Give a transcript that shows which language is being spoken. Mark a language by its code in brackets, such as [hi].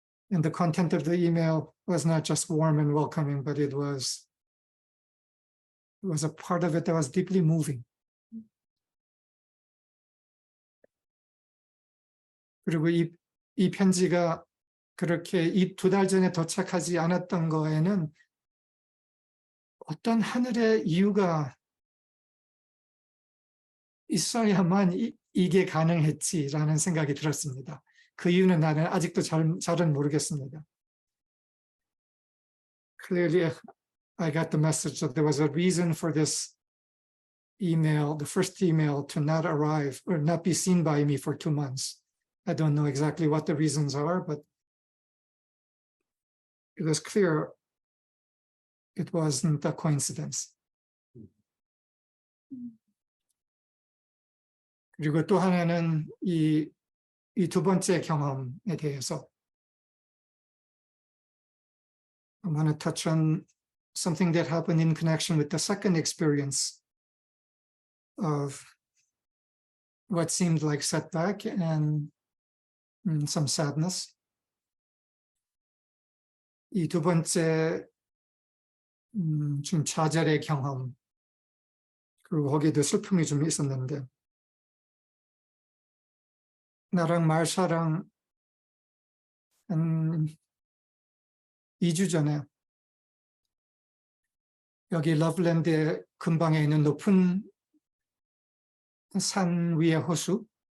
[en] And the content of the email was not just warm and welcoming, but it was a part of it that was deeply moving. [ko] 그리고 이 편지가 그렇게 이 2달 전에 도착하지 않았던 거에는 어떤 하늘의 이유가 있어야만 이게 가능했지라는 생각이 들었습니다. 그 이유는 나는 아직도 잘은 모르겠습니다. [en] Clearly, I got the message that there was a reason for this email, the first email, to not arrive or not be seen by me for 2 months. I don't know exactly what the reasons are, but it was clear it wasn't a coincidence. [ko] 그리고 또 하나는 이 2번째 경험에 대해서 [en] I want to touch on something that happened in connection with the second experience of what seemed like setback and some sadness. [ko] 이 2번째 좀 좌절의 경험, 그리고 거기에도 슬픔이 좀 있었는데, 나랑 말샤랑 한 2주 전에 여기 러블랜드의 근방에 있는 높은 산 위의 호수,